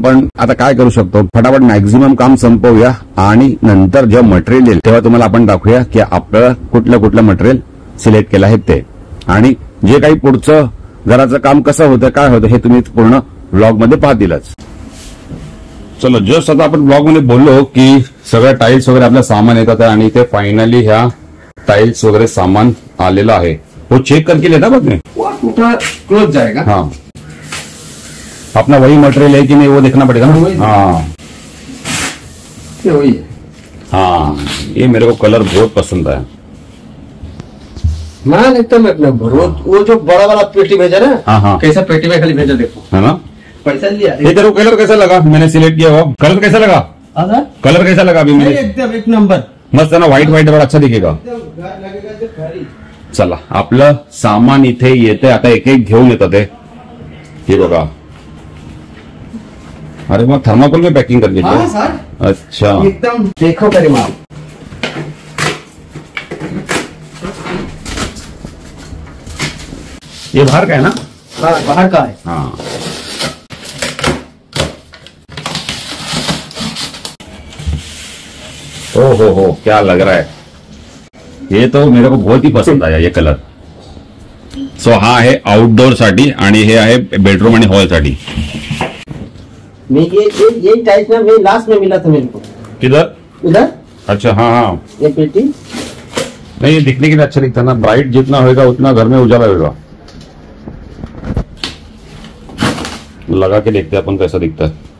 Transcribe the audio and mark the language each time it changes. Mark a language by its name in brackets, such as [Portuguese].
[Marathi] पण आता काय करू शकतो, फटाफट मॅक्झिमम काम संपवूया आणि नंतर जेव्हा मटेरियल येईल तेव्हा तुम्हाला आपण दाखवूया की आपल्याला कुठलं मटेरियल सिलेक्ट केलं आहे ते, आणि जे काही पुढचं घराचं काम कसं होतं काय होतं हे तुम्ही पूर्ण ब्लॉग मध्ये पाहतीलच. चलो, जस्ट आता आपण ब्लॉग मध्ये बोललो की सगळ्या टाईल्स वगैरे आपल्या सामान येतात आणि ते फायनली ह्या टाईल्स वगैरे सामान आलेलं आहे. [Hindi] वो चेक करके लेना बाद में टूटा क्लोज जाएगा. हाँ, अपना वही मटेरियल है कि नहीं वो देखना पड़ेगा ना. हाँ वही है. हाँ, ये मेरे को कलर बहुत पसंद आया. माल एकदम एक नंबर. वो जो बड़ा वाला पेटी भेजा ना, हाँ, कैसा पेटी में खाली भेजा देखो, है ना. पैसा लिया. ये तेरे को कलर कैसा लगा, मैंने सिलेक्ट किया हुआ कलर कैसा लगा. कलर कैसा लगा अभी मैंने. एकदम एक नंबर मस्त है ना, व्हाइट और अच्छा दिखेगा. [Marathi] चला, आपलं सामान इथे येते. आता एक एक घेऊन येतात ते. हे बघा, अरे मग [Hindi] थर्माकोल में पैकिंग करके. हाँ सर, अच्छा, एकदम देखो करे माल. ये बाहर का है ना. हाँ, बाहर का है. हाँ, हो क्या लग रहा है. ये तो मेरे को बहुत ही पसंद आया ये कलर. [Marathi] सो हा आहे आउटडोर साठी आणि हे आहे बेडरूम आणि हॉल साठी. [Hindi] मैं ये टाइप ना, मैं लास्ट में मिला था मेरे को. किधर. इधर. अच्छा, हाँ, ये पेटी नहीं, ये दिखने के लिए अच्छा दिखता ना. ब्राइट जितना होगा उतना घर में उजाला होगा. लगा के देखते हैं अपन कैसा दिखता है.